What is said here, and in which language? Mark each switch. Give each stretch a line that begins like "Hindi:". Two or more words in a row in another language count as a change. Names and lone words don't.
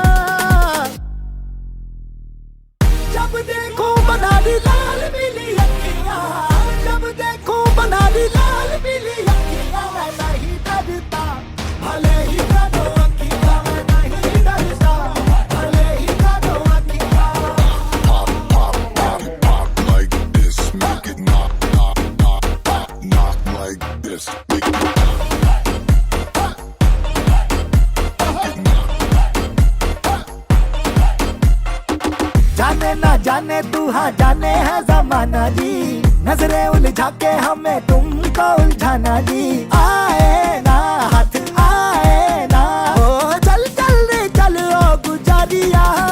Hindi: जब देखो बनारी लाल पीली अखियां, जब देखो बनारी लाल पीली अखियां, मैं नहीं डरता भले ही काटो अखियां, मैं नहीं डरता भले ही काटो अखियां।
English: Pop, pop, pop, pop like this. Make it knock, knock, knock, knock, knock like this. Make it knock.
Hindi: जाने ना जाने तू हाँ जाने है जमाना जी, नजरें उलझा के हमें तुमको उलझाना जी। आए ना हाथ आए ना हो, चल चल रे चल ओ गुजारिया।